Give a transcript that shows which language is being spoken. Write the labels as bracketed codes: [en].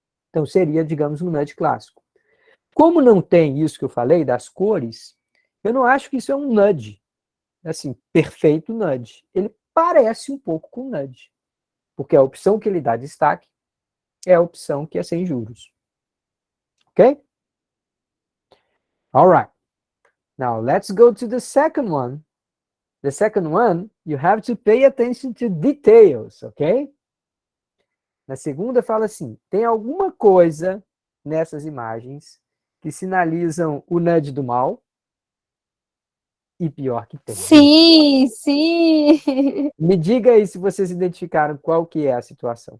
[pt] Então, seria, digamos, um nudge clássico. Como não tem isso que eu falei, das cores, eu não acho que isso é um nudge, assim, perfeito nudge. Ele parece um pouco com nudge, porque a opção que ele dá destaque é a opção que é sem juros. [en] Ok? All right. Now, let's go to the second one. The second one, you have to pay attention to details, ok? [pt] Na segunda, fala assim, tem alguma coisa nessas imagens que sinalizam o nudge do mal? E pior que tem. Sim, sim. Me diga aí se vocês identificaram qual que é a situação.